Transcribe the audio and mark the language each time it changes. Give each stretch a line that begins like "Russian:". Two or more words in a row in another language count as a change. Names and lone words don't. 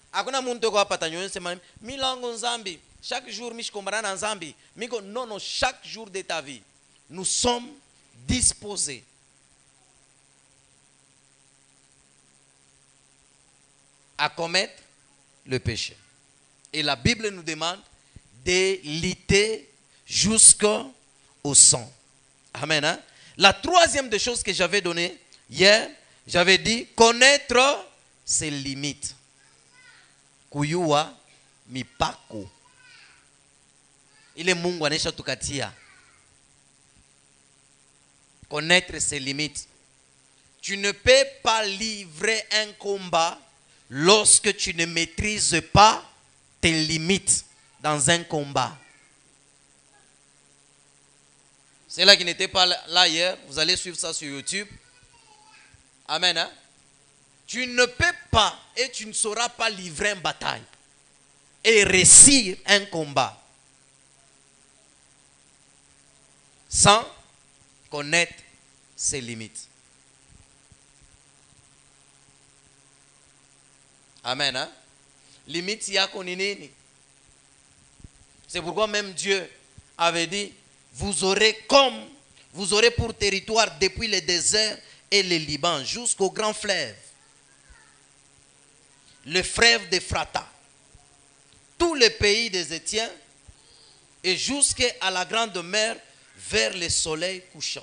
French: Chaque jour, non, chaque jour de ta vie, nous sommes disposés à commettre le péché. Et la Bible nous demande de lutter jusqu'au sang. Amen. Hein? La troisième des choses que j'avais donnée hier, j'avais dit connaître ses limites.
Swahili: Kuyua mipako. Ile Mungu anesha tukatia.
French: Connaître ses limites. Tu ne peux pas livrer un combat lorsque tu ne maîtrises pas tes limites dans un combat. C'est là qui n'était pas là hier. Vous allez suivre ça sur YouTube. Amen. Hein? Tu ne peux pas et tu ne sauras pas livrer une bataille et réussir un combat sans connaître ses limites. Amen. Hein?
Swahili: Limite yako ni nini?
French: C'est pourquoi même Dieu avait dit, vous aurez pour territoire depuis le désert et le Liban jusqu'au grand fleuve, le fleuve d'Ephrata, tous les pays des Étiens et jusqu'à la grande mer vers le soleil couchant.